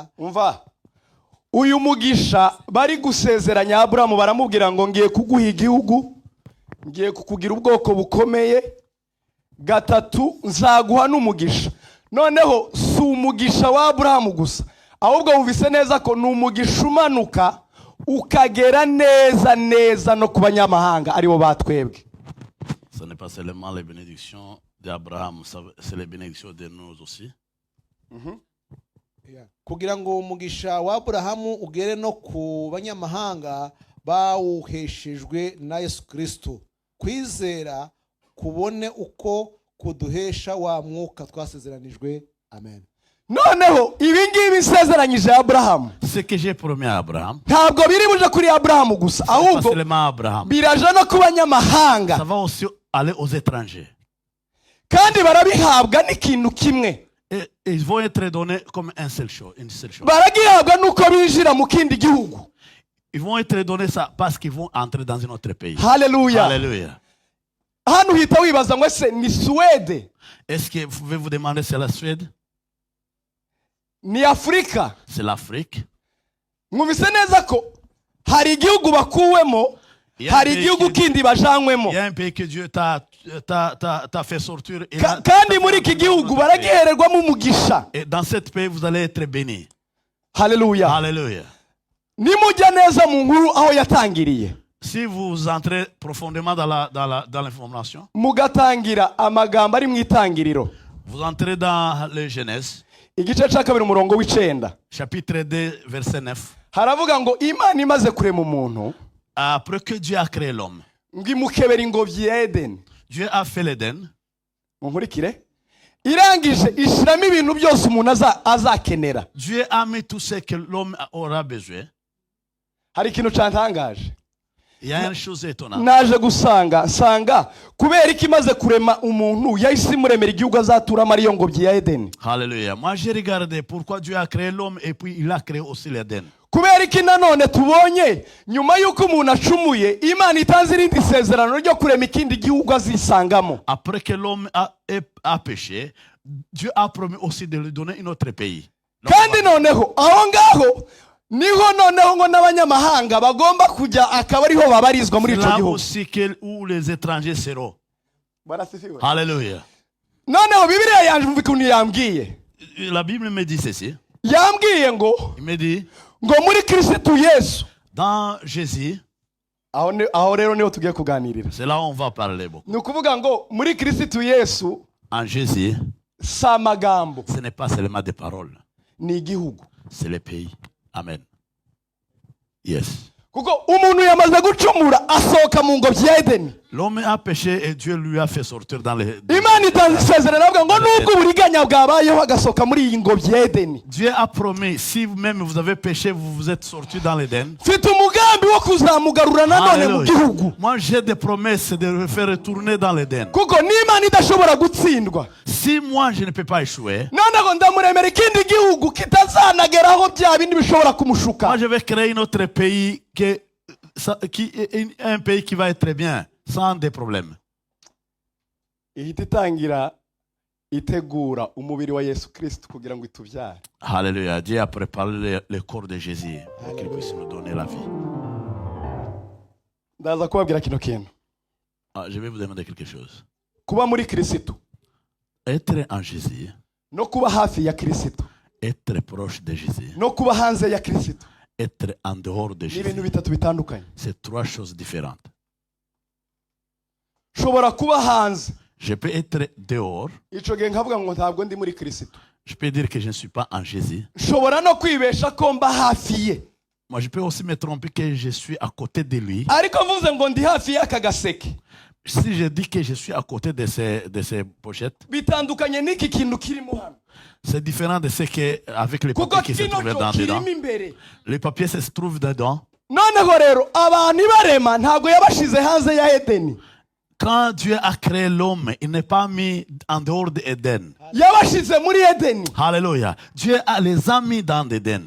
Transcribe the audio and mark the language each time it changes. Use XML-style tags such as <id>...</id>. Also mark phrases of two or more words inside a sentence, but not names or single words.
<rw>Umva uyu mugisha bari gusezeranya Abrahamu baramubwira ngo ngiye kuguha igihugu, ngiye kukugira ubwoko bukomeye, 3 nzaguha n'umugisha. Noneho si umugisha wa Abrahamu gusa ahubwo wumvise neza ko n'umugisha umanuka ukagera neza no ku banyamahanga aribo batwebwe.</rw> <fr>Ce n'est pas seulement les bénédictions d'Abraham, c'est les bénédictions de nous aussi.</fr> <rw>Kugira ngo umugisha wa Aburahamu ugere no ku banyamahanga bawuheshejwe na Yesu Kristo. Kwizera kubone uko kuduhesha wa mwuka twasezeranijwe. Amen. Noneho ibi ngibi nsezeranyije Abrahamu.</rw> <fr>Ce que j'ai promis à Abraham,</fr> <rw>Ntabwo biri buje kuri Abrahamu gusa</rw> <fr>pas</fr> <rw>ahubwo</rw> <fr>seulement à Abraham,</fr> <rw>biraje no ku banyamahanga.</rw> <fr>ça va aussi aller aux étrangers.</fr> <rw>Kandi barabihabwa n'ikintu kimwe.</rw> <fr>Et ils vont être donnés comme une seule chose.</fr> <rw>Baragihabwa nuko binjira mu kindi gihugu.</rw> <fr>Ils vont être donnés ça parce qu'ils vont entrer dans un autre pays. Hallelujah. Alléluia.</fr> <rw>Hano hita wibaza ngo ese ni Suède,</rw> <fr>Est-ce que vous pouvez vous demander c'est la Suède?</fr> <rw>ni Afrika?</rw> <fr>C'est l'Afrique?</fr> <rw>Mwumvise neza ko hari igihugu bakuwemo, hari igihugu kindi bajanywemo.</rw> <fr>Il y a un pays que Dieu t'a fait sortir.</fr> <rw>Kandi muri iki gihugu baragihererwamo umugisha.</rw> <fr>Et dans ce pays, vous allez être bénis. Hallelujah. Alléluia.</fr> <rw>Nimujya neza mu nkuru aho yatangiriye.</rw> <fr>Si vous entrez profondément dans l'information,</fr> <rw>Mugatangira amagambo ari mu itangiriro.</rw> <fr>vous entrez dans le Genèse,</fr> <rw>Igice ca 2 umurongo w'9.</rw> <fr>chapitre 2, verset 9.</fr> <rw>Haravuga ngo Imana imaze kurema umuntu,</rw> <fr>Après que Dieu a créé l'homme,</fr> <rw>ngo imukebera ingobyi ya Edeni.</rw> <fr>Dieu a fait l'Éden.</fr> <rw>Munkurikire. irangije ishiramo ibintu byose umuntu azakenera.</rw> <fr>Dieu a mis tout ce que l'homme aura besoin.</fr> <rw>Hari ikintu cantangaje.</rw> <fr>Il y a une chose étonnante.</fr> <rw>Naje nsanga kubera iki imaze kurema umuntu yahise imuremera igihugu azaturamo ariyo ngobyi ya Edeni. Alléluia.</rw> <fr>Moi j'ai regardé pourquoi Dieu a créé l'homme et puis il a créé aussi l'Éden.</fr> <rw>Kubera iki nanone tubonye nyuma y'uko umuntu acumuye Imana itanze irindi sezerano ryo kurema ikindi gihugu azisangamo.</rw> <fr>Après que l'homme a péché, Dieu a promis aussi de lui donner un autre pays.</fr> <rw>Kandi noneho aho ngaho niho noneho ngo n'abanyamahanga bagomba kujya akaba ariho babarizwa muri ico</rw> <fr>là</fr> <rw>gihugu.</rw> <fr>aussi où les étrangers seront.</fr> <rw>Barasifiwe. Alléluia. Noneho Bibiliya yanje mvuga ukuntu yambwiye.</rw> <fr>La Bible me dit ceci.</fr> <rw>Yambwiye ngo</rw> <fr>Il me dit,</fr> <rw>ngo muri Kristo Yesu.</rw> <fr>dans Jésus,</fr> <rw>Aho rero niho tugiye kuganirira.</rw> <fr>c'est là où on va parler beaucoup.</fr> <rw>Ni ukuvuga ngo muri Kristo Yesu</rw> <fr>En Jésus,</fr> <rw>si amagambo</rw> <fr>ce n'est pas seulement des paroles,</fr> <rw>ni igihugu.</rw> <fr>c'est le pays. Amen. Yes.</fr> <rw>Kuko umuntu yamaze gucumura asohoka mu ngobyi ya Edeni.</rw> <fr>L'homme a péché et Dieu lui a fait sortir dans les...</fr> <rw>Imana itanze isezerano avuga ngo nubwo uburiganya bwabayeho agasohoka muri iyi ngobyi ya Edeni.</rw> <fr>Dieu a promis, si vous-même vous avez péché, vous vous êtes sortis dans l'Éden.</fr> <rw>Mfite umugambi wo kuzamugarura nanone mu gihugu.</rw> <fr>Moi j'ai des promesses de le faire retourner dans l'Éden.</fr> <rw>Kuko n'Imana idashobora gutsindwa.</rw> <fr>Si moi je ne peux pas échouer,</fr> <rw>Noneho ndamuremera ikindi gihugu kitazanageraho bya bindi bishobora kumushuka.</rw> <fr>moi je vais créer un autre pays un pays qui va être très bien, sans des problèmes.</fr> <rw>Ihita itangira itegura umubiri wa Yesu Kristo kugira ngo itubyare. Alléluia.</rw> <fr>Dieu a préparé le corps de Jésus pour qu'il puisse nous donner la vie.</fr> <rw>Ndaza kubabwira kino kintu.</rw> <fr>Je vais vous demander quelque chose.</fr> <rw>Kuba muri Kristo</rw> <fr>Être en Jésus,</fr> <rw>no kuba hafi ya Kristo</rw> <fr>être proche de Jésus,</fr> <rw>no kuba hanze ya Kristo</rw> <fr>être en dehors de</fr> <rw>ni ibintu</rw> <fr>Jésus,</fr> <rw>bitatu bitandukanye.</rw> <fr>c'est trois choses différentes.</fr> <rw>Shobora kuba hanze</rw> <fr>Je peux être dehors,</fr> <rw>ico gihe nkavuga ngo ntabwo ndi muri Kristo.</rw> <fr>je peux dire que je ne suis pas en Jésus.</fr> <rw>Shobora no kwibesha ko mba hafi ye.</rw> <fr>Moi, je peux aussi me tromper que je suis à côté de lui.</fr> <rw>Ariko mvuze ngo ndi hafi y'aka gaseke</rw> <fr>Si je dis que je suis à côté de ces pochettes,</fr> <rw>bitandukanye n'iki kintu kirimo hano.</rw> <fr>c'est différent de ce que avec les</fr> <rw>Kuko</rw> <fr>papiers qui se</fr> <rw>kino</rw> <fr>trouvent</fr> <rw>cyo</rw> <fr>dedans.</fr> <rw>kirimo imbere.</rw> <fr>Les papiers se trouvent dedans.</fr> <rw>Noneho rero abantu ibarema ntabwo yabashize hanze ya Edeni. Quand Dieu a créé l'homme, il n'est pas mis en dehors d'Éden. Yabashize muri Edeni. Alléluia.</rw> <fr>Dieu les a mis dans l'Éden.</fr>